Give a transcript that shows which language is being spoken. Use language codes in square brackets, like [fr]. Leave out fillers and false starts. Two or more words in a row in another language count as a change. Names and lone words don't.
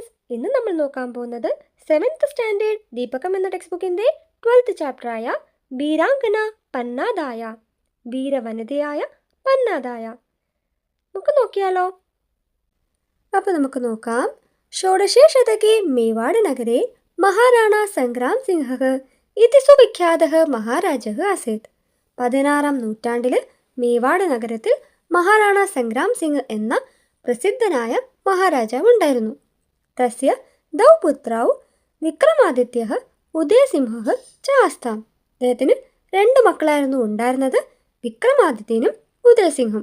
[ml] ഇന്ന് നമ്മൾ നോക്കാൻ പോകുന്നത് 7th സ്റ്റാൻഡേർഡ് ദീപകം എന്ന ടെക്സ്റ്റ് ബുക്കിൻ്റെ 12th ചാപ്റ്ററായ വീരാംഗന പന്നാദായ, വീരവനിതയായ പന്നാദായ. നമുക്ക് നോക്കിയാലോ? അപ്പോൾ നമുക്ക് നോക്കാം. [sa] षोडशे शतके मेवाडनगरे महाराणा संग्राम सिंहः इति सुविख्यातः महाराजः आसीत्. [ml] 16-ാം നൂറ്റാണ്ടിൽ മേവാഡ് നഗരത്തിൽ മഹാറാണ സംഗ്രാം സിംഗ് എന്ന പ്രസിദ്ധനായ മഹാരാജാവ് ഉണ്ടായിരുന്നു. [sa] തസ്യ ദൗ പുത്രൗ വിക്രമാദിത്യഃ ഉദയസിംഹഃ ച ആസ്താം. [ml] അദ്ദേഹത്തിന് 2 മക്കളായിരുന്നു ഉണ്ടായിരുന്നത്, വിക്രമാദിത്യനും ഉദയസിംഹും.